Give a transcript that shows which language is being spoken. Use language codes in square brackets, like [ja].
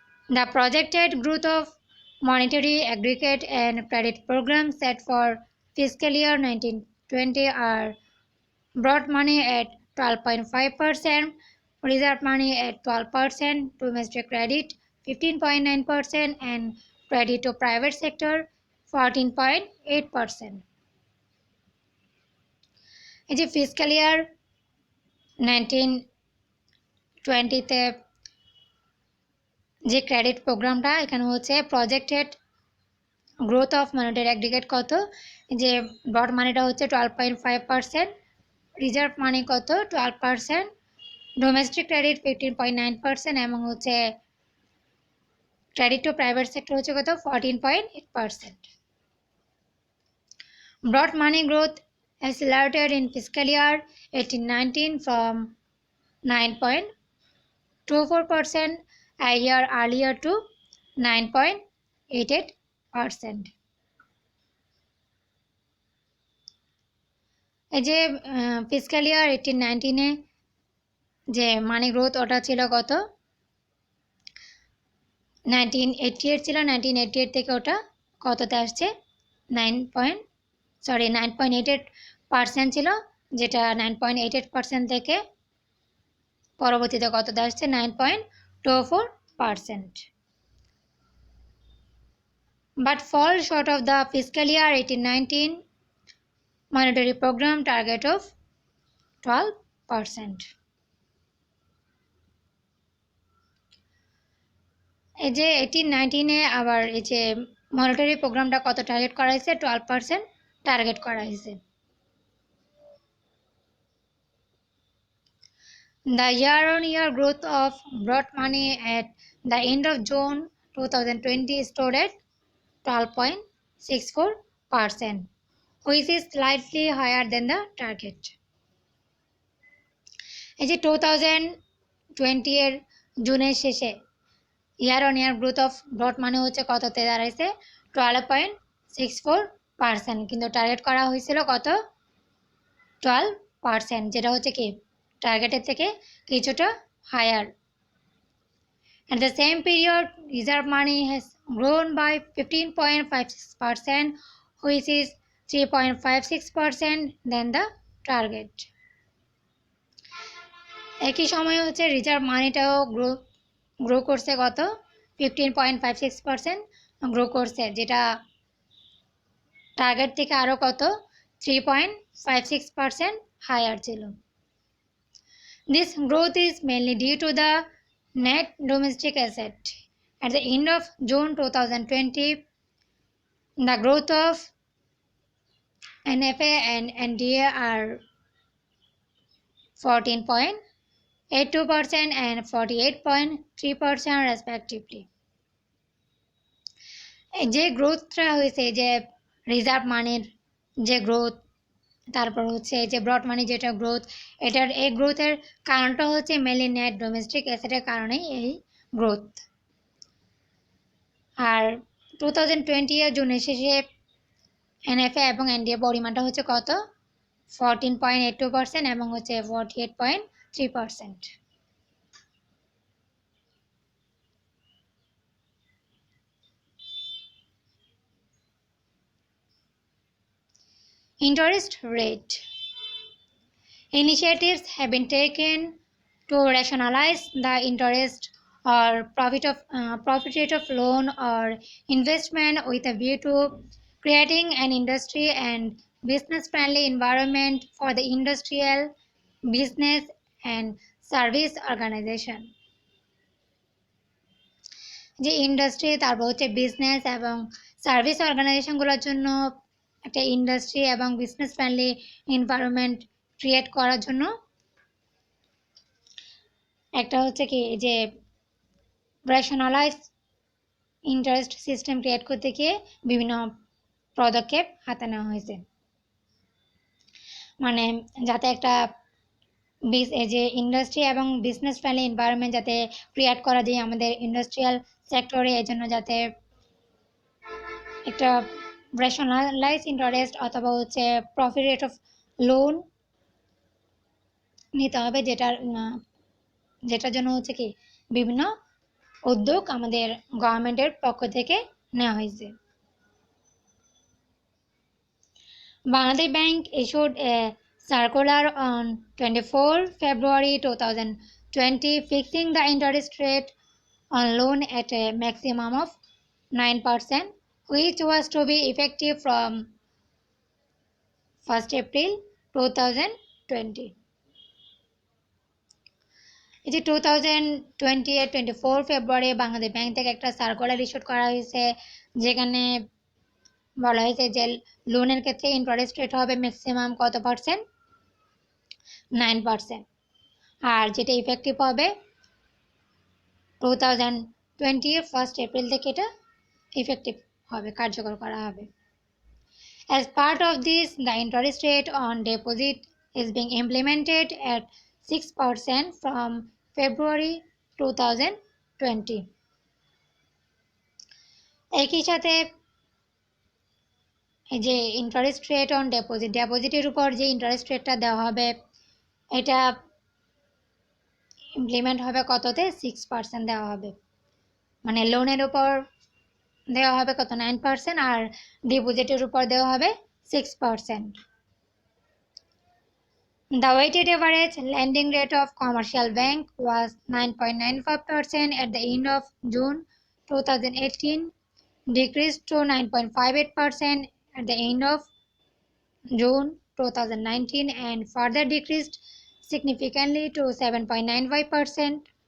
[en] The projected growth of monetary aggregate and credit programs set for fiscal year 1920 are broad money at 12.5%, reserve money at 12%, domestic credit 15.9%, and credit to private sector 14.8%. [bn] এই যে fiscal ইয়ার 1920-তে যে credit প্রোগ্রামটা এখানে হচ্ছে [en] projected growth of monetary aggregate [bn] কত, যে broad মানিটা হচ্ছে 12.5%, reserve মানি কত 12%, ডোমেস্টিক ক্রেডিট 15.9% এবং হচ্ছে ক্রেডিট টু প্রাইভেট সেক্টর হচ্ছে কত 14.8%. [en] Broad money growth accelerated in fiscal year 1819 from 9.24% a year earlier to 9.88%. [bn] এই যে ফিসক্যাল ইয়ার 1819-এ যে মানি গ্রোথ ওটা ছিল কত 1988 ছিল, 1988 থেকে ওটা কততে আসছে 9.88% ছিল, যেটা 9.88% থেকে পরবর্তীতে কততে আসছে 9.24%. [en] But fall short of the fiscal year 1819 monetary program target of 12%. [bn] এই যে 1819-এ আবার এই যে মনিটারি প্রোগ্রামটা কত টার্গেট করা হয়েছে 12% টার্গেট করা হয়েছে। [en] The year-on-year growth of broad money at the end of June 2020 stood at 12.64%, which is slightly higher than the target. [bn] এই যে 2020 এর জুনের শেষে [en] year on year growth of broad money [bn] হচ্ছে কততে দাঁড়াইছে 12.64%, কিন্তু টার্গেট করা হয়েছিল কত 12%, যেটা হচ্ছে কি টার্গেটের থেকে কিছুটা higher. [en] At the same period, reserve money has grown by 15.56%, which is 3.56% than the target. [bn] একই সময়ে হচ্ছে রিজার্ভ মানিটাও গ্রো করছে কত 15.56% গ্রো করছে, যেটা টার্গেট থেকে আরও কত 3.56% হায়ার ছিল। [en] This growth is mainly due to the net domestic asset. At the end of June 2020, the growth of NFA and NDA are 14.82% and 48.3% respectively. [bn] যে গ্রোথটা হয়েছে যে রিজার্ভ মানির যে গ্রোথ, তারপর হচ্ছে যে ব্রড মানি যেটা গ্রোথ, এটার এই গ্রোথের কারণটা হচ্ছে মেনলি নেট ডোমেস্টিক অ্যাসেটের কারণেই এই গ্রোথ। আর 2020 এর জুনের শেষে এনএফএ এবং এনডিএ পরিমাণটা হচ্ছে কত 14.82% এবং হচ্ছে 48.3%. [en] Interest rate. Initiatives have been taken to rationalize the interest or profit rate of loan or investment with a view to creating an industry and business-friendly environment for the industrial, business, and service organization. [bn] যে industry, তারপর হচ্ছে business এবং service অর্গানাইজেশনগুলোর জন্য একটা industry এবং business friendly environment create করার জন্য একটা হচ্ছে কি যে রেশনালাইজ ইন্টারেস্ট সিস্টেম ক্রিয়েট করতে গিয়ে বিভিন্ন পদক্ষেপ হাতে নেওয়া হয়েছে। মানে যাতে একটা যে ইন্ডাস্ট্রি এবং বিজনেস ফ্রেন্ডলি এনভায়রনমেন্ট যাতে ক্রিয়েট করা যায় আমাদের ইন্ডাস্ট্রিয়াল সেক্টরে, এই জন্য যাতে একটা রেশনালাইজ ইন্টারেস্ট অথবা হচ্ছে [en] profit rate of loan [bn] নিতে হবে, যেটার জন্য হচ্ছে কি বিভিন্ন উদ্যোগ আমাদের গভর্নমেন্টের পক্ষ থেকে নেওয়া হয়েছে। [en] Bangladesh Bank issued a circular on 24 February 2020 fixing the interest rate on loan at a maximum of 9%, which was to be effective from 1st April 2020. [bn] এই যে 2020-24 ফেব্রুয়ারি বাংলাদেশ ব্যাংক থেকে একটা সার্কুলার ইস্যু করা হয়েছে, যেখানে বলা হয়েছে যে লোনের ক্ষেত্রে ইন্টারেস্ট রেট হবে ম্যাক্সিমাম কত পার্সেন্ট, 9%, আর যেটা ইফেক্টিভ হবে 2020 1st এপ্রিল থেকে এটা ইফেক্টিভ হবে, কার্যকর করা হবে। [en] As part of this, the interest rate on deposit is being implemented at 6% from February 2020. [bn] একই সাথে এই যে ইন্টারেস্ট রেট অন ডিপোজিটের উপর যে ইন্টারেস্ট রেটটা দেওয়া হবে, এটা ইমপ্লিমেন্ট হবে কততে, 6% দেওয়া হবে। মানে লোনের উপর দেওয়া হবে কত, 9%, আর ডিপোজিটের উপর দেওয়া হবে 6%। [en] The weighted average lending rate of commercial bank was 9.95% at the end of June 2018, decreased to 9.58% at the end of June 2019, and further decreased significantly to 7.95%.